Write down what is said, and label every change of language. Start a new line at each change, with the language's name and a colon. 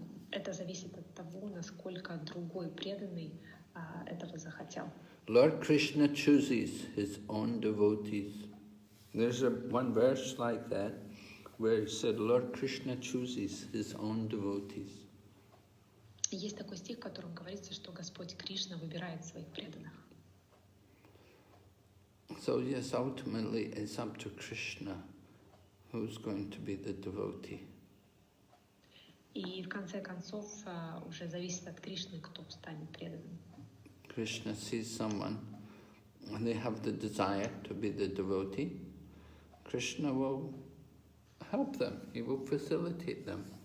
Russian: Это зависит от того, насколько другой преданный этого захотел.
English: Lord Krishna chooses his own devotees. There's one verse like that where it said, Lord Krishna chooses his own devotees.
Russian: Есть такой стих, в котором говорится, что Господь Кришна выбирает своих преданных.
English: So yes, ultimately it's up to Krishna who's going to be the devotee.
Russian: И в конце концов уже зависит от Кришны, кто станет преданным.
English: Krishna sees someone and they have the desire to be the devotee. Krishna will help them. He will facilitate them.